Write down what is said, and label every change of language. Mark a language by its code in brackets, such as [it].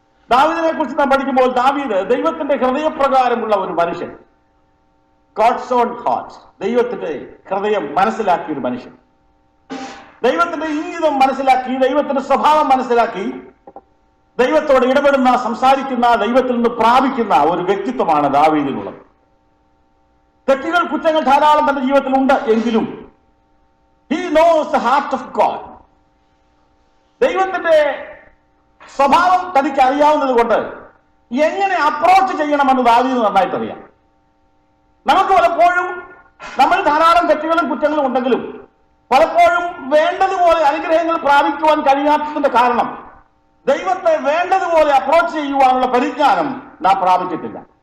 [ml] ദാവീദിനെ കുറിച്ച് നാം പഠിക്കുമ്പോൾ ദാവീദ് ദൈവത്തിന്റെ ഹൃദയപ്രകാരമുള്ള ഒരു മനുഷ്യൻ, [en] God's own heart, [ml] ദൈവത്തിന്റെ ഹൃദയം മനസ്സിലാക്കിയ ഒരു മനുഷ്യൻ, ദൈവത്തിന്റെ ഇംഗിതം മനസ്സിലാക്കി, ദൈവത്തിന്റെ സ്വഭാവം മനസ്സിലാക്കി, ദൈവത്തോട് ഇടപെടുന്ന, സംസാരിക്കുന്ന, ദൈവത്തിൽ നിന്ന് പ്രാപിക്കുന്ന ഒരു വ്യക്തിത്വമാണ് ദാവീദിനുള്ളത്. തെറ്റുകൾ, കുറ്റങ്ങൾ ധാരാളം തന്റെ ജീവിതത്തിലുണ്ട്. എങ്കിലും [en] He knows the heart of God. [ml] ദൈവത്തിന്റെ സ്വഭാവം തനിക്ക് അറിയാവുന്നത് കൊണ്ട് എങ്ങനെ അപ്രോച്ച് ചെയ്യണമെന്ന് ദാവീദിന് നന്നായിട്ട് അറിയാം. നമുക്ക് പലപ്പോഴും നമ്മൾ ധാരാളം തെറ്റുകളും കുറ്റങ്ങളും ഉണ്ടെങ്കിലും പലപ്പോഴും വേണ്ടതുപോലെ അനുഗ്രഹങ്ങൾ പ്രാപിക്കുവാൻ കഴിയാത്തതിന്റെ കാരണം ദൈവത്തെ വേണ്ടതുപോലെ അപ്രോച്ച് ചെയ്യുവാനുള്ള പരിജ്ഞാനം നാം പ്രാപിച്ചിട്ടില്ല.